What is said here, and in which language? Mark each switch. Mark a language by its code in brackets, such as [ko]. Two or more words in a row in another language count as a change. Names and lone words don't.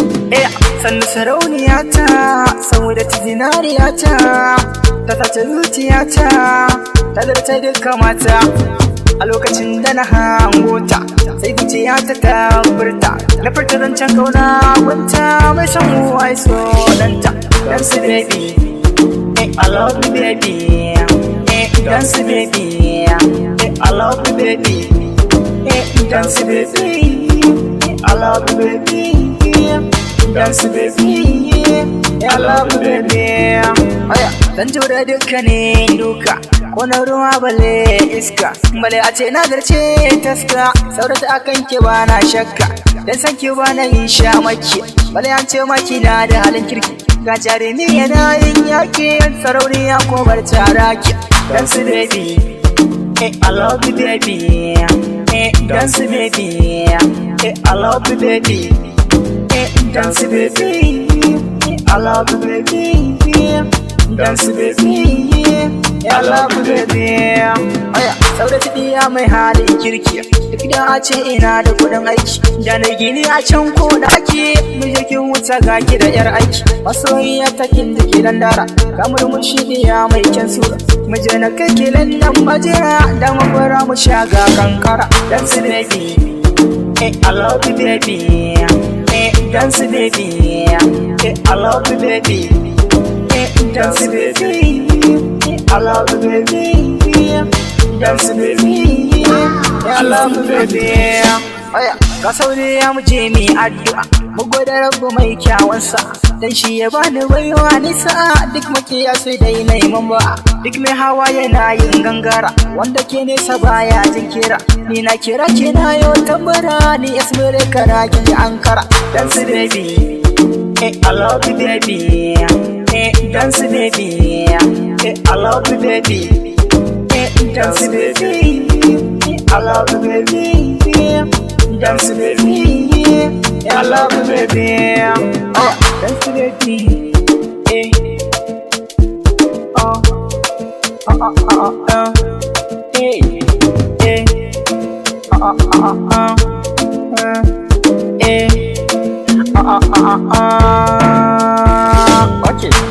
[ha] Eh, sannu sarauniya ta, saboda ta zinariya ta, ta sace zuciya ta, ta zarce dukkan mata. A lokacin da na hango ta, sai zuciya ta ta furta. Na furta zancen kauna gunta, mai san mu ai so danta. [en] Dance baby, eh, I love you baby. Eh, dance baby, eh, I love you baby. Eh, dance baby, eh, I love you baby. Dance baby, eh, I love you baby. [ha] Aya, zan jure dukkanin duka, ko na ruwa bale iska, bale a ce na zarce taska, saurata akan ki ba na shakka, dan san ki ba na yin shamaki, bale an ce maki na da halin kirki, ga jarumi yana yin yaƙi, sarauniya ko bar taraki. [en] Dance baby, eh, I love you baby, eh, dance baby, eh, I love you baby, eh, dance baby, eh, I love you baby, dance baby, eh, I love you baby. [ha] Aya, saurayi ta ɗiya mai halin kirki, duk da a ce ina da kuɗin aiki, da na gini a can ko ɗaki, mu je kin wuce ga ki da ƴar aiki, masoyiya ta kin da ke dan dara, ga murmushi ɗiya mai kyan sura, mu je na kai ki London majira, da mu fara mu sha ga kankara. [en] Dance baby, eh, I love you baby, eh, dance baby, eh, I love you baby, eh, dance baby, eh, I love you baby, dance baby, eh, I love you baby. [ha] Aya, ga sauri ya mu je mu yi addu'a, mu gode Rabbu mai kyawun sa, dan shi ya bani baiwa ni sa'a, duk makiya sai dai na yi mun ba'a. Duk mai hawa yana yin gangara, wanda ke nesa baya jin kira, ni na kira ki na yau tambara, ni Esmere kana ki Ankara. [en] Dance baby, eh, I love you baby, eh, dance baby, eh, I love you baby, eh, dance baby, eh, I love you baby, dance baby, eh, I love you baby. Oh, dance baby, eh, oh, oh, oh, oh, oh, eh, eh, oh, oh, oh, oh, eh, eh, oh, oh, oh, oh, oh. Okay.